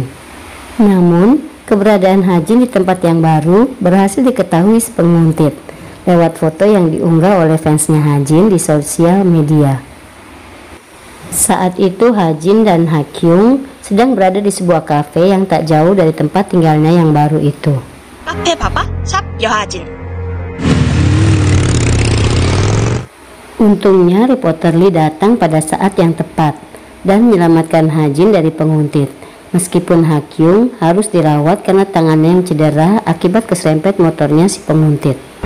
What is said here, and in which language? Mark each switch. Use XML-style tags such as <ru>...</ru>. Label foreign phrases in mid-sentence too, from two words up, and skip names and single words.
<id>Namun, keberadaan Hajin di tempat yang baru berhasil diketahui si penguntit lewat foto yang diunggah oleh fansnya Hajin di sosial media. Saat itu Hajin dan Hakyung sedang berada di sebuah kafe yang tak jauh dari tempat tinggalnya yang baru itu.</id> <ko>카페 봐봐, 샵 여하진.</ko> <id>Untungnya reporter Lee datang pada saat yang tepat dan menyelamatkan Hajin dari penguntit. Meskipun Hakyung harus dirawat karena tangannya yang cedera akibat keserempet motornya si penguntit.</id>